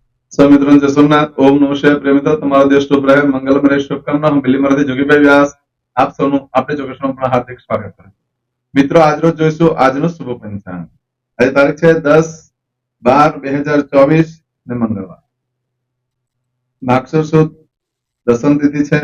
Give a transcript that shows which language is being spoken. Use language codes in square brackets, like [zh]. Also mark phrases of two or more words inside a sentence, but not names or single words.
[hi] सब मित्रों जय सोमनाथ। [sa] ओम नमः शिवाय। [gu] प्रिय મિત્રો, તમારો દેશ શુભ રહે, મંગલમય રહે, શુભકામના. હું બિલીમરાથી જોગીભાઈ વ્યાસ આપ સૌનું આપણી ચોકસમાં પણ હાર્દિક સ્વાગત કરું છું. મિત્રો, આજરોજ જોઈશું આજનું શુભ પંચાંગ. આજે તારીખ છે 10/12/2024 ને મંગળવાર. માગસર સુદ દસમ તિથિ છે.